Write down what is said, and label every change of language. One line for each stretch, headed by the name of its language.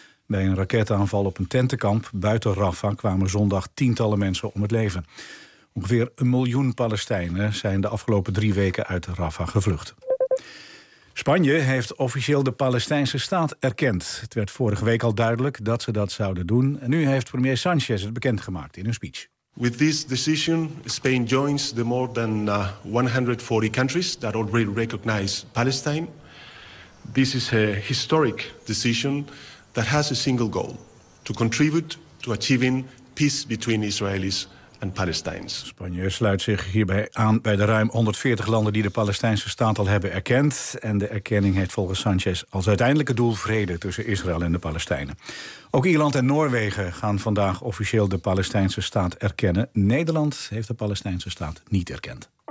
Dutch: Bij een raketaanval op een tentenkamp buiten Rafah kwamen zondag tientallen mensen om het leven. Ongeveer 1 miljoen Palestijnen zijn de afgelopen 3 weken uit Rafah gevlucht. Spanje heeft officieel de Palestijnse staat erkend. Het werd vorige week al duidelijk dat ze dat zouden doen. En nu heeft premier Sanchez het bekendgemaakt in een speech.
English: With this decision, Spain joins the more than 140 countries that already recognize Palestine. This is a historic decision that has a single goal: to contribute to achieving peace between Israelis and Palestinians.
Dutch: Spanje sluit zich hierbij aan bij de ruim 140 landen die de Palestijnse staat al hebben erkend. En de erkenning heeft volgens Sanchez als uiteindelijke doel vrede tussen Israël en de Palestijnen. Ook Ierland en Noorwegen gaan vandaag officieel de Palestijnse staat erkennen. Nederland heeft de Palestijnse staat niet erkend.